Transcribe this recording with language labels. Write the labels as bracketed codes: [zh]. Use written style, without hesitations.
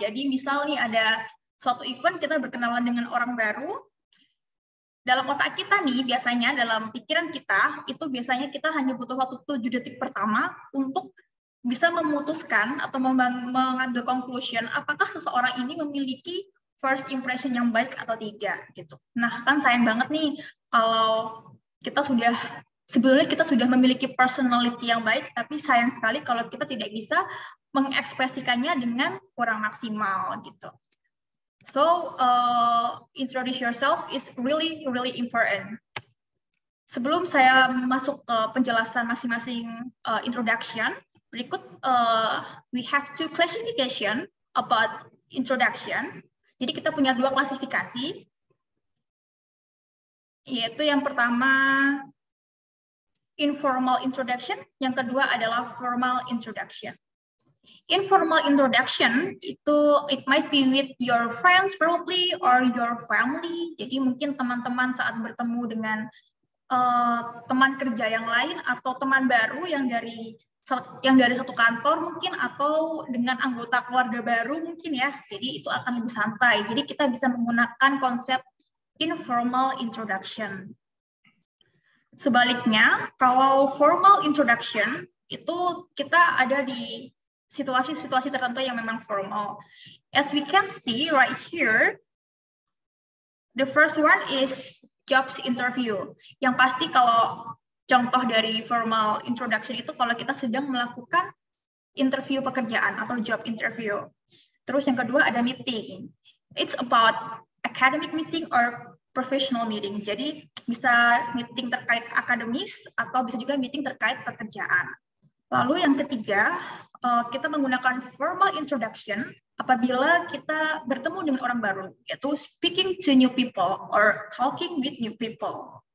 [id] Jadi misal nih ada suatu event, kita berkenalan dengan orang baru, dalam otak kita nih biasanya, dalam pikiran kita, itu biasanya kita hanya butuh waktu 7 detik pertama untuk bisa memutuskan atau mengambil conclusion apakah seseorang ini memiliki first impression yang baik atau tidak gitu. Nah, kan sayang banget nih kalau sebetulnya kita sudah memiliki personality yang baik, tapi sayang sekali kalau kita tidak bisa mengekspresikannya dengan kurang maksimal gitu. [en] So, introduce yourself is really important. [id] Sebelum saya masuk ke penjelasan masing-masing introduction, berikut [en] we have two classification about introduction. [id] Jadi kita punya dua klasifikasi, yaitu yang pertama informal introduction, yang kedua adalah formal introduction. [en] Informal introduction itu it might be with your friends probably or your family. [id] Jadi mungkin teman-teman saat bertemu dengan teman kerja yang lain atau teman baru yang dari satu kantor mungkin, atau dengan anggota keluarga baru mungkin ya. Jadi itu akan lebih santai. Jadi kita bisa menggunakan konsep informal introduction. Sebaliknya, kalau formal introduction itu kita ada di situasi-situasi tertentu yang memang formal. [en] As we can see right here, the first one is jobs interview. [id] Yang pasti kalau contoh dari formal introduction itu kalau kita sedang melakukan interview pekerjaan atau job interview. Terus yang kedua ada meeting. [en] It's about academic meeting or professional meeting. [id] Jadi bisa meeting terkait akademis atau bisa juga meeting terkait pekerjaan. Lalu yang ketiga, kita menggunakan formal introduction apabila kita bertemu dengan orang baru, yaitu [en] speaking to new people [id] or talking with new people.